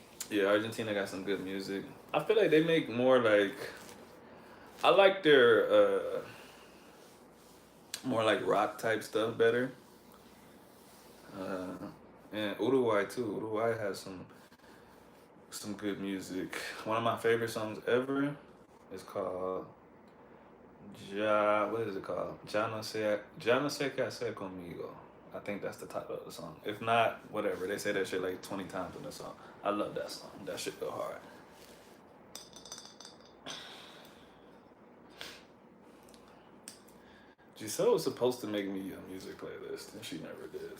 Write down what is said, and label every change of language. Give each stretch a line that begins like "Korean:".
English: Yeah, Argentina got some good music. I feel like they make more like, I like their more like rock type stuff better. And Uruguay too. Uruguay has some good music. One of my favorite songs ever is called what is it called?
Spanish: Ya no sé qué hacer conmigo.
English: I think that's the title of the song. If not, whatever. They say that shit like 20 times in the song. I love that song. That shit go hard. Giselle was supposed to make me a music playlist, and she never did.